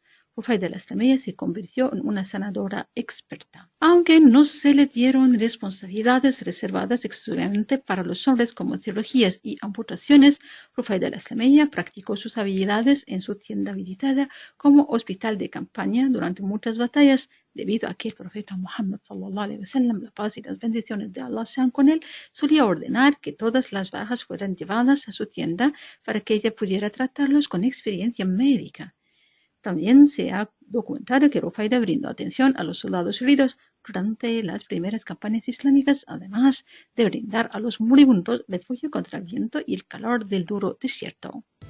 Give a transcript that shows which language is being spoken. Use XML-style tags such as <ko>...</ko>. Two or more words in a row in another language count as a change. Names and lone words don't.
<es>Rufaida al-Aslameya se convirtió en una sanadora experta. Aunque no se le dieron responsabilidades reservadas exclusivamente para los hombres como cirugías y amputaciones, Rufaida al-Aslameya practicó sus habilidades en su tienda habilitada como hospital de campaña durante muchas batallas, debido a que el profeta Muhammad</es> <ar>صلى الله عليه وسلم,</ar> <es>la paz y las bendiciones de Allah sean con él, solía ordenar que todas las bajas fueran llevadas a su tienda para que ella pudiera tratarlos con experiencia médica. También se ha documentado que Rufaida brindó atención a los soldados heridos durante las primeras campañas islámicas, además de brindar a los moribundos refugio contra el viento y el calor del duro desierto.</es>